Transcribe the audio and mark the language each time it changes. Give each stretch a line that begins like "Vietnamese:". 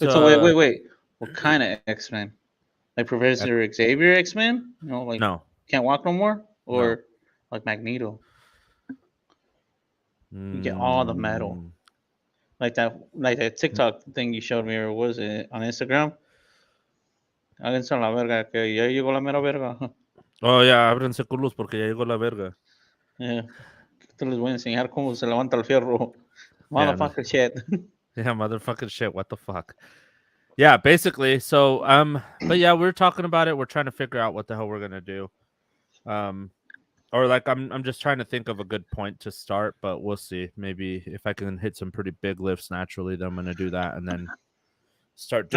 English: Wait. So wait. What kind of X Men? Like Professor Xavier X Men? Like no, can't walk no more, no. or like Magneto. You get all the metal. Mm, Like that TikTok thing you showed me, or was it on Instagram?
Spanish: Háganse la verga, que ya llegó la mera verga.
English: oh yeah,
Spanish: ábrense culos porque ya llegó la verga.
English: Yeah.
Spanish: Te les voy a enseñar cómo se levanta el fierro.
English: Yeah, no. Motherfucker shit. Yeah, motherfucking shit. What the fuck? Yeah, basically. So, but yeah, we're talking about it. We're trying to figure out what the hell we're gonna do. Um, or like I'm just trying to think of a good point to start, but we'll see. Maybe if I can hit some pretty big lifts naturally, then I'm gonna do that and then start